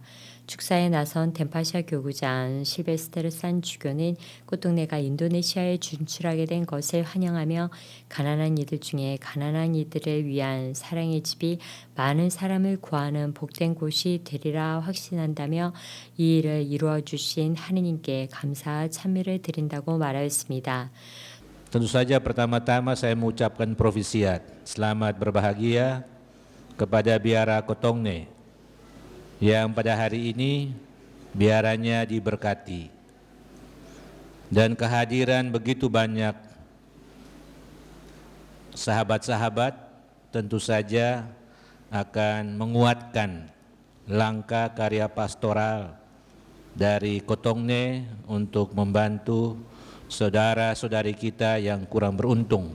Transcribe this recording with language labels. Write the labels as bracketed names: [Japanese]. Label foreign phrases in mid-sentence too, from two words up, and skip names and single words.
[Korean] 축사에 나선 덴파샤 교구장 실베스테르 산 주교는 꽃동네가 인도네시아에 진출하게 된 것을 환영하며 가난한 이들 중에 가난한 이들을 위한 사랑의 집이 많은 사람을 구하는 복된 곳이 되리라 확신한다며 이 일을 이루어 주신 하느님께 감사와 찬미를 드린다고 말하였습니다. [Indonesian] Tentu saja pertama-tama saya mengucapkan provisiat, selamat berbahagia kepada Biara Kotongne yang pada hari ini biaranya diberkati dan kehadiran begitu banyak sahabat-sahabat tentu saja akan menguatkan langkah karya pastoral dari Kotongne untuk membantu saudara-saudari kita yang kurang beruntung.